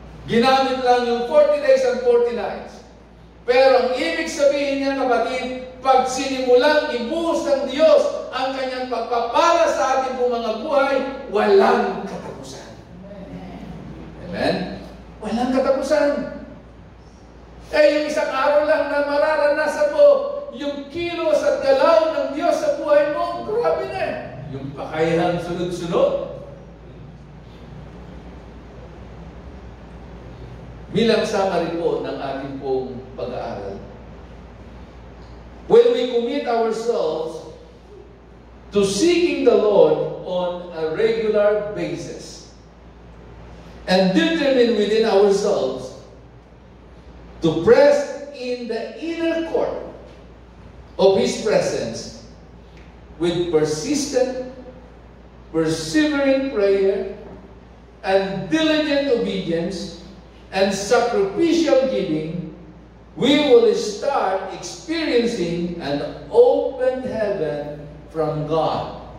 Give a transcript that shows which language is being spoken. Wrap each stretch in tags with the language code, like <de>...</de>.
<tl>Ginamit lang yung</tl> <en>40 days and 40 nights.</en> <tl>Pero ang ibig sabihin niya, kapatid, pag sinimulang ibuhos ng Diyos ang kanyang pagpapala sa ating mga buhay, walang katapusan. Amen? Walang katapusan. Yung isang araw lang na mararanasan mo yung kilos at galaw ng Diyos sa buhay mo, grabe na. Yung pakayahang sunod-sunod. Bilang summary po ng ating pong pag-aaral.</tl> <en>When we commit ourselves to seeking the Lord on a regular basis and determine within ourselves to press in the inner court of His presence with persistent, persevering prayer and diligent obedience and sacrificial giving, we will start experiencing an open heaven from God.</en>